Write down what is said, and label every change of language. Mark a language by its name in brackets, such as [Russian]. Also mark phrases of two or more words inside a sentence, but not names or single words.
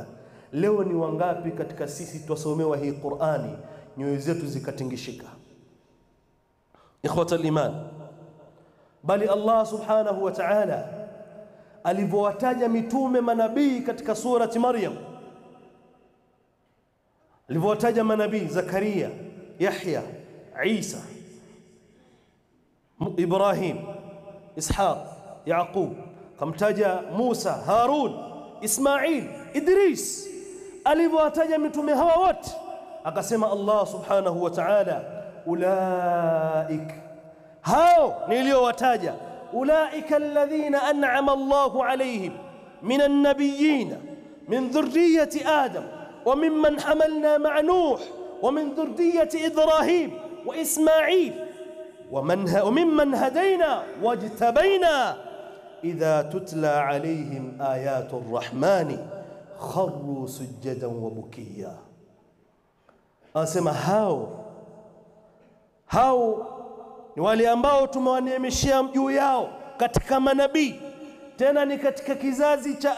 [Swahili] Leo ni wangapi katika sisi tusomewa hii Qur'ani nyoyo zetu zikatingishika? [Arabic] إخوة الإيمان, [Swahili] bali Allah [Arabic] سبحانه وتعالى [Swahili] alivyowataja mitume manabii katika surati Maryam, alivyowataja manabii Zakaria, Yahya, Isa, Ibrahim, Ishaq, Yaqub, kamtaja Musa, Harun, Ismail, Idris. Alivyowataja mitume hawa wote akasema Allah [Arabic] سبحانه وتعالى, [Swahili] ulaik, hao niliowataja, [Arabic] أولئك الذين أنعم الله عليهم من النبيين من ذرية آدم وممن حملنا مع نوح ومن ذرية إبراهيم وإسماعيل وممن هدينا واجتبينا إذا تتلى عليهم آيات الرحمن خروا سجدا وبكيا. [Swahili] Anasema hao ni wale ambao tumewaneemeshia juu yao katika manabii, tena ni katika kizazi cha